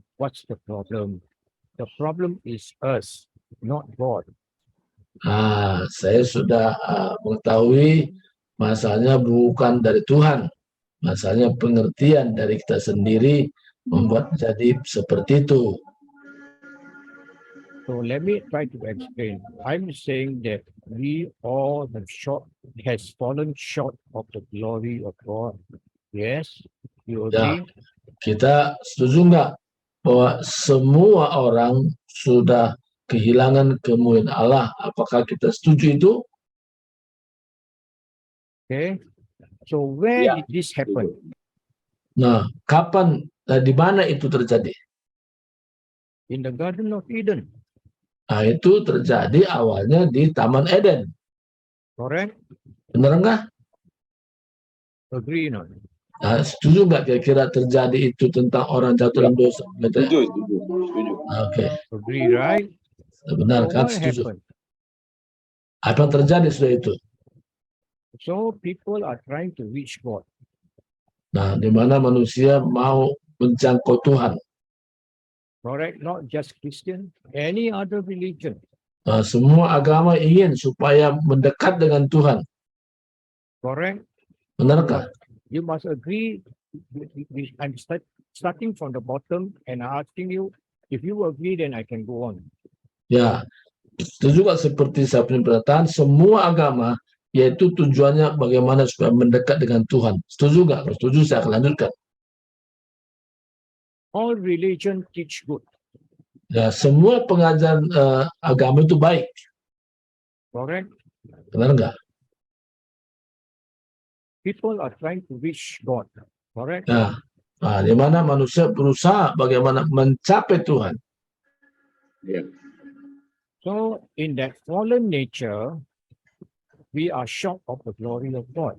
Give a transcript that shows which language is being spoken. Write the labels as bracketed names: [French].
[English] What's the problem? The problem is us, not God. [Indonesian] Saya sudah mengetahui masalahnya bukan dari Tuhan. Masalahnya pengertian dari kita sendiri membuat jadi seperti itu. [English] So let me try to explain. I'm saying that we all has fallen short of the glory of God. Yes, you agree? [Indonesian] Ya, kita setuju nggak bahwa semua orang sudah kehilangan kemuliaan Allah? Apakah kita setuju itu? [English] Okay. So where did this happen? [Indonesian] Nah, kapan, di mana itu terjadi? [English] In the Garden of Eden. [Indonesian] Nah, itu terjadi awalnya di Taman Eden. [English] Correct? [Indonesian] Benar nggak? [English] Agree not? [Indonesian] Nah, setuju nggak kira-kira terjadi itu tentang orang jatuh dalam dosa? Setuju. Oke. [English] Agree, right? [Indonesian] Benar kan? Setuju. Apa yang terjadi sudah itu? [English] So people are trying to reach God. [Indonesian] Nah, di mana manusia mau menjangkau Tuhan. [English] Correct, not just Christian, any other religion. [Indonesian] Semua agama ingin supaya mendekat dengan Tuhan. [English] Correct. [Indonesian] Benarkah? [English] You must agree. I'm starting from the bottom and asking you. If you agree, then I can go on. [Indonesian] Ya, itu juga seperti saya punya pernyataan. Semua agama yaitu tujuannya bagaimana supaya mendekat dengan Tuhan. Setuju nggak? Kalau setuju saya akan lanjutkan. [English] All religion teach good. [Indonesian] Ya, semua pengajaran agama itu baik. [English] Correct. [Indonesian] Benar nggak? [English] People are trying to reach God. Correct. [Indonesian] Nah, di mana manusia berusaha bagaimana mencapai Tuhan. [English] Yeah. So in that fallen nature, we are short of the glory of God.